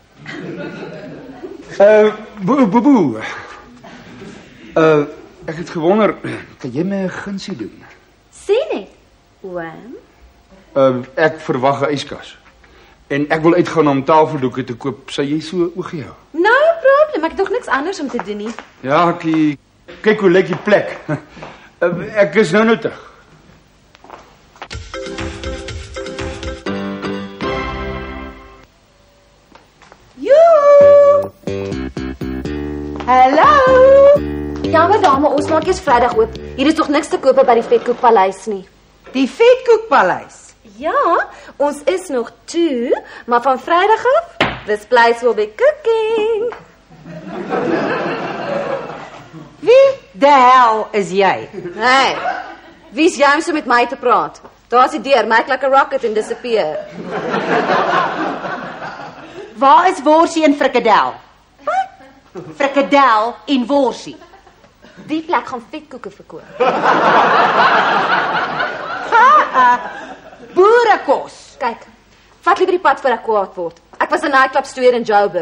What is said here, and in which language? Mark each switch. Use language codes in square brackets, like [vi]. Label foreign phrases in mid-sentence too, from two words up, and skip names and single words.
[af] Boe. Ek het gewonder, kan jy my 'n gunsie doen? Sê net. Oom? Ek verwag 'n yskas. En ek wil uitgaan om tafeldoeke te koop. Sal jy so oogie hou? [en] No problem, [af] ek het nog niks anders om te doen nie. Ja, kyk hoe lyk die plek. Ek is nou terug. Hallo. Jammer dame, ons maak eers Vrydag oop. Hier is tog niks te koop by die Vetkoekpaleis nie. Die Vetkoekpaleis. Ja, ons is nog toe, maar van Vrydag af, [en] this place will be cooking. [af] Wie [en] the hell [af] is jy? Hey, wie's jy om so met my te praat? Daar's die deur, [en] make like a rocket and disappear. [af] Waar is worsie en frikadel? Frikadel en worsie. Die plek gaan vetkoeke verkoop. Boerekos. Kyk, vat liever die pad voor ek kwaad word. Ek was 'n nightclub stoer in Joburg.